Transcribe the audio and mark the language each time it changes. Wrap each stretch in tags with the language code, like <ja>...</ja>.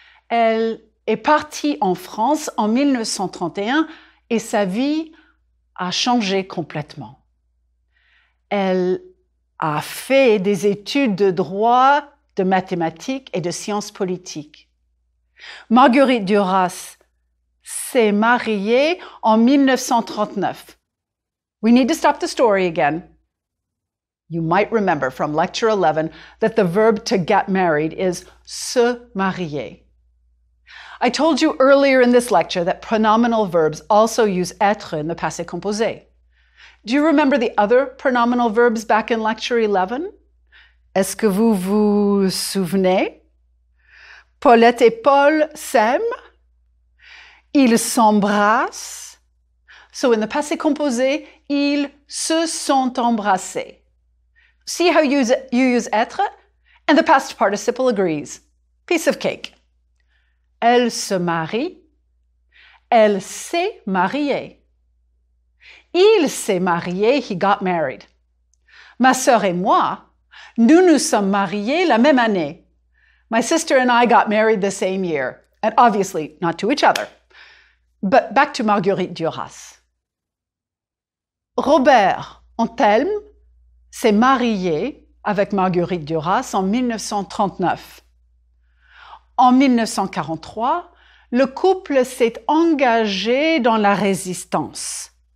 <fr>Elle est partie en France en 1931 et sa vie a changé complètement. Elle a fait des études de droit, de mathématiques et de sciences politiques. Marguerite Duras s'est mariée en 1939.</fr> <en>We need to stop the story again. You might remember from lecture 11 that the verb to get married is se marier. I told you earlier in this lecture that pronominal verbs also use être in the passé composé. Do you remember the other pronominal verbs back in lecture 11?</en> <fr>Est-ce que vous vous souvenez? Paulette et Paul s'aiment. Ils s'embrassent.</fr> <en>So in the passé composé,</en> <fr>ils se sont embrassés.</fr> <en>See how you use être? And the past participle agrees. Piece of cake.</en> <fr>Elle se marie. Elle s'est mariée. Il s'est marié,</fr> <en>he got married.</en> <fr>Ma sœur et moi, nous nous sommes mariés la même année.</fr> <en>My sister and I got married the same year, and obviously not to each other. But back to Marguerite Duras.</en> <fr>Robert Antelme s'est marié avec Marguerite Duras en 1939. En 1943, le couple s'est engagé dans la résistance.</fr>